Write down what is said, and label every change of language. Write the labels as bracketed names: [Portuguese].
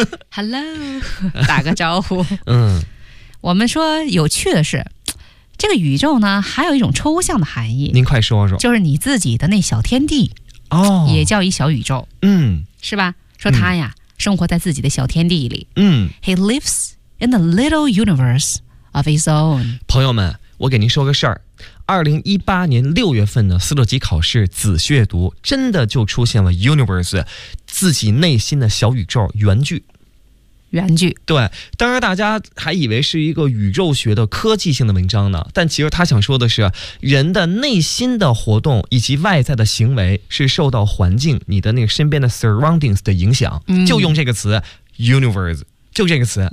[Chinese] Hello 打个招呼嗯我们说有趣的是这个宇宙呢还有一种抽象的含义您快说说就是你自己的那小天地、哦、也叫一小宇宙嗯，是吧说他呀、生活在自己的小天地里嗯 [English] He lives in the little universe of his own [Chinese] 朋友们我给您说个事儿2018年6月份的四六级考试紫血读真的就出现了 universe 自己内心的小宇宙原句原句对当然大家还以为是一个宇宙学的科技性的文章呢但其实他想说的是人的内心的活动以及外在的行为是受到环境你的那个身边的 surroundings 的影响、就用这个词 universe 就这个词